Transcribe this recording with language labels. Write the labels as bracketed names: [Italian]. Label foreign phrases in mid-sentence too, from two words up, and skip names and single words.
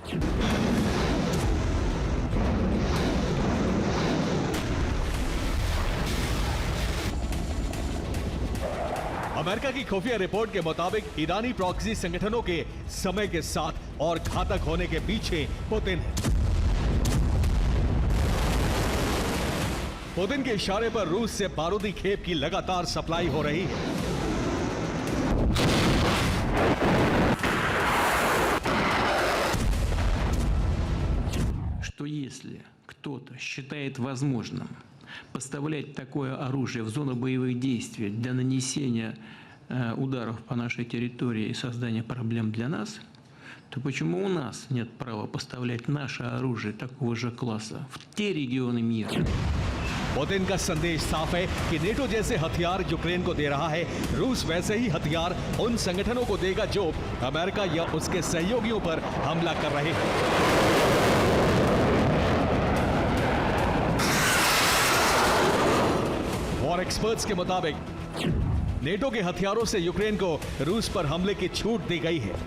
[Hindi] अमेरिका की खुफिया रिपोर्ट के मुताबिक ईरानी प्रॉक्सी संगठनों के समय के साथ और घातक होने के पीछे पुतिन है। पुतिन के इशारे पर रूस से बारूदी खेप की लगातार सप्लाई हो रही है। [Russian] Что если кто-то считает возможным поставлять такое оружие в зону боевых действий для нанесения ударов по нашей территории и создания проблем для нас, то почему у нас нет права поставлять наше оружие такого же класса в те регионы мира? [Hindi] पुतिन का संदेश साफ है कि नेटो जैसे हथियार यूक्रेन को दे रहा है, रूस वैसे ही हथियार उन संगठनों को देगा जो अमेरिका या उसके सहयोगियों पर हमला कर रहे हैं। [English] war experts [Hindi] के मुताबिक नेटो के हथियारों से यूक्रेन को रूस पर हमले की छूट दी गई है।